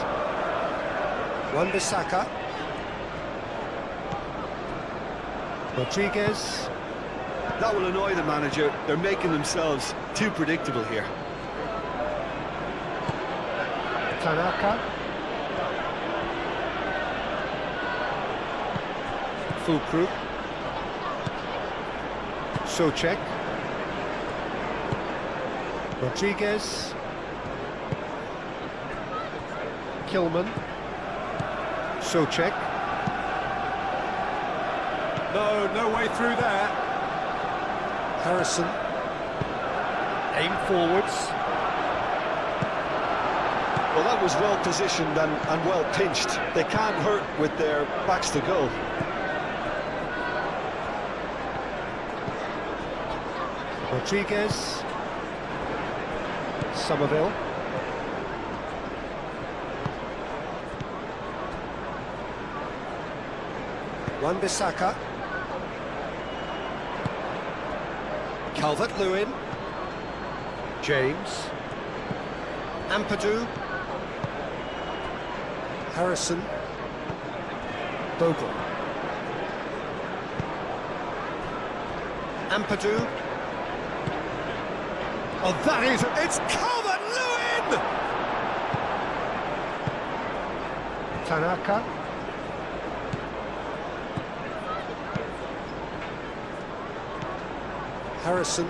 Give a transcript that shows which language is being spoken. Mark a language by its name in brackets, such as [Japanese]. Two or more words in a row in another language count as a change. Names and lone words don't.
[English] Wan-Bissaka. Rodriguez. That will annoy the manager. They're making themselves too predictable here. Tanaka. Fulkrug. Souček. Rodriguez. Kilman. Souček. No way through there. Harrison. Aim forwards. Well, that was well positioned and well pinched. They can't hurt with their backs to goal. Rodriguez. Somerville. Wan-Bissaka. Calvert-Lewin. James. Ampadu. Harrison. Bogle. Ampadu. Oh, that is... It's Calvert-Lewin! Tanaka. Harrison.